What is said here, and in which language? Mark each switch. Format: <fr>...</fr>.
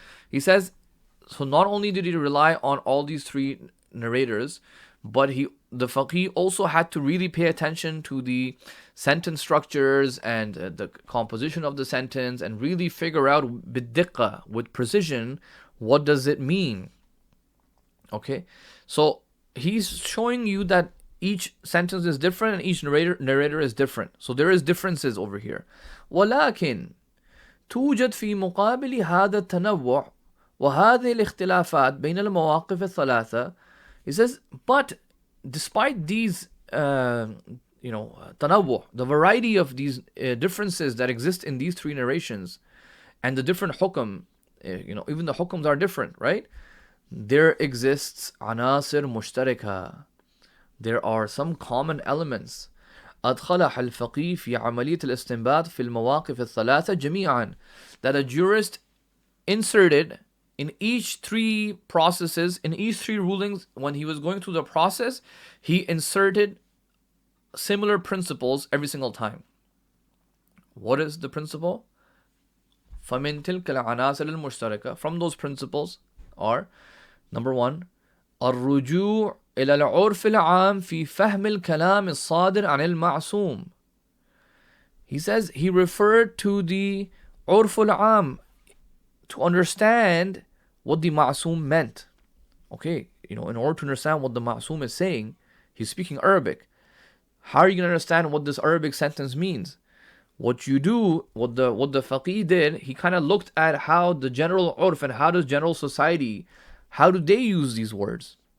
<en>He says, so not only did he rely on all these three narrators, but the faqih also had to really pay attention to the sentence structures and the composition of the sentence, and really figure out biddiqqa, with precision, what does it mean. Okay, so he's showing you that each sentence is different and each narrator is different. So there is differences over here.</en> <ar>ولكن توجد في مقابل هذا التنوع وهذه الاختلافات بين المواقف الثلاثة.</ar> <en>He says, but despite these tanawwu, the variety of these differences that exist in these three narrations, and the different hukam, even the hukams are different, right? There exists anasir mushtarika. There are some common elements.</en> <ar>أدخلها الفقيه في عملية الاستنباط في المواقف الثلاثة جميعا.</ar> <en>That a jurist inserted in each three processes, in each three rulings, when he was going through the process, he inserted similar principles every single time. What is the principle?</en> <ar>فَمِن تِلْكَ الْعَنَاصِرِ الْمُشْتَرَكَةِ.</ar> <en>From those principles are, number one,</en> <ar>الرجوع إلى العرف العام في فهم الكلام الصادر عن المعصوم.</ar> <en>He says he referred to the عرف العام to understand what the ma'soom meant. Okay, in order to understand what the ma'soom is saying, he's speaking Arabic. How are you going to understand what this Arabic sentence means? What you do, what the faqih did, he kind of looked at how the general urf and how does general society, how do they use these words?</en>